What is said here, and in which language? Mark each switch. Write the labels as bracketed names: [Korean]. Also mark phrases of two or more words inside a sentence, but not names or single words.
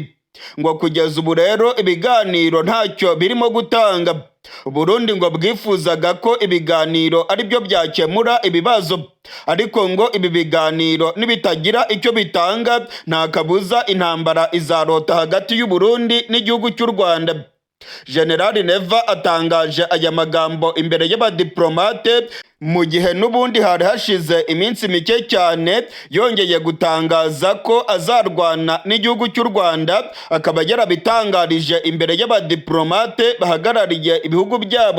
[Kinyarwanda] Ngo kugeza ubu rero ibiganiro ntacyo birimo gutanga. Burundi ngo bwifuzaga ko ibiganiro ari byo byakemura ibibazo, ariko ngo ibi biganiro nibitagira icyo bitanga nta kabuza intambara izarota hagati y'u Burundi n'igihugu cy'u Rwanda. General Neva atangaje aya magambo imbere y'abadiplomate mu gihe n'ubundi hari hashize iminsi mike cyane yongeye gutangaza ko azarwana n'igihugu cy'u Rwanda, akaba yarabitangarije imbere y'abadiplomate bahagarariye ibihugu byabo.